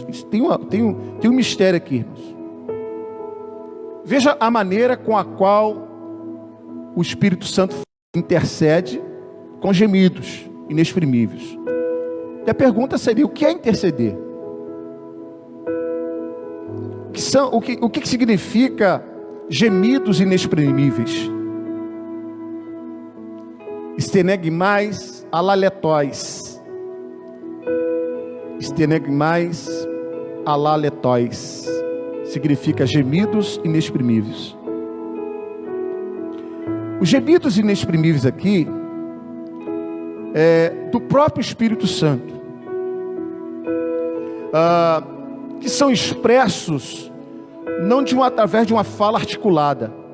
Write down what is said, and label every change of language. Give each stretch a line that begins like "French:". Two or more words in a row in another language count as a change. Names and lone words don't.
Portuguese: Tem um mistério aqui, irmãos. Veja a maneira com a qual o Espírito Santo intercede com gemidos inexprimíveis. E a pergunta seria: o que é interceder? O que significa gemidos inexprimíveis?
Greek: στεναγμοῖς ἀλαλήτοις. στεναγμοῖς ἀλαλήτοις.
Portuguese: Significa gemidos inexprimíveis. Os gemidos inexprimíveis aqui é do próprio Espírito Santo, que são expressos não através de uma fala articulada.